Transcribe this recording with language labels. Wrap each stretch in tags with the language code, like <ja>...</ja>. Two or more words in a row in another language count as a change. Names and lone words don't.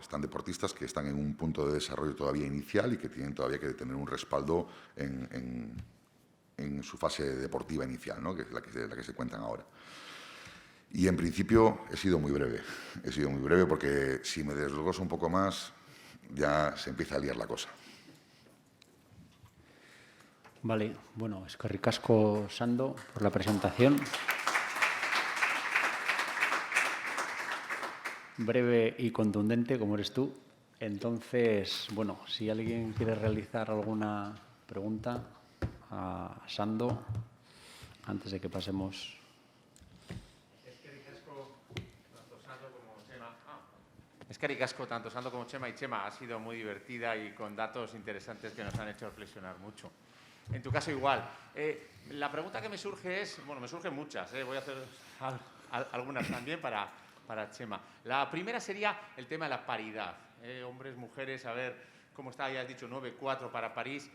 <es>Están deportistas que están en un punto de desarrollo todavía inicial y que tienen todavía que tener un respaldo en su fase deportiva inicial, ¿no? Que es la que se cuentan ahora. Y en principio he sido muy breve. He sido muy breve porque si me desgloso un poco más ya se empieza a liar la cosa. Vale, bueno,</es> <eu>eskerrik asko,</eu> <es>Sando, por la presentación. Breve y contundente, como eres tú. Entonces, bueno, si alguien quiere realizar alguna pregunta a Sando, antes de que pasemos.</es> <eu>Eskerrik asko</eu> <es>tanto Sando como Chema. Y Chema, ha sido muy divertida y con datos interesantes que nos han hecho reflexionar mucho. En tu caso igual. La pregunta que me surge es, bueno, me surgen muchas, voy a hacer algunas también para Chema. La primera sería el tema de la paridad. Hombres, mujeres, a ver cómo está, ya has dicho 9-4 para París.</es>